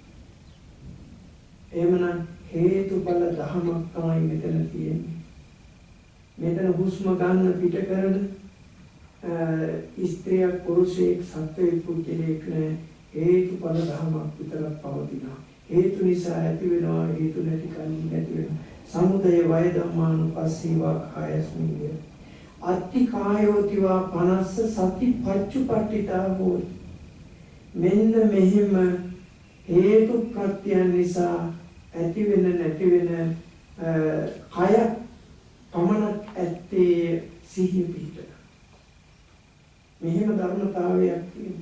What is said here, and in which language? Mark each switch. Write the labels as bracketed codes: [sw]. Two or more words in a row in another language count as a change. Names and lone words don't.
[si] එහෙමනම් හේතුඵල ධමයක් තමයි මෙතන තියෙන්නේ. මෙතන හුස්ම ගන්න පිට කරන ස්ත්‍රියක් පුරුෂයෙක් සත්වයෙක් පුද්ගලයෙක් නෑ. හේතුඵල ධමයක් විතරක් පවතිනවා. හේතු නිසා ඇති වෙනවා, හේතු නැති කලින් නැති වෙනවා. [pi] සමුදය වය ධම්මානුපස්සීවා කායස්මින් අත්ති කායෝතිවා පනස්ස සති පච්චුපට්ඨිතා හෝති. [si] මෙන්න මෙහිම හේතු ප්‍රත්‍යයන් නිසා ඇති වෙන නැති වෙන කය පමණක් ඇත්තේ සිහිය පිහිට. මෙහෙම ධර්මතාවයක් තියෙනවා.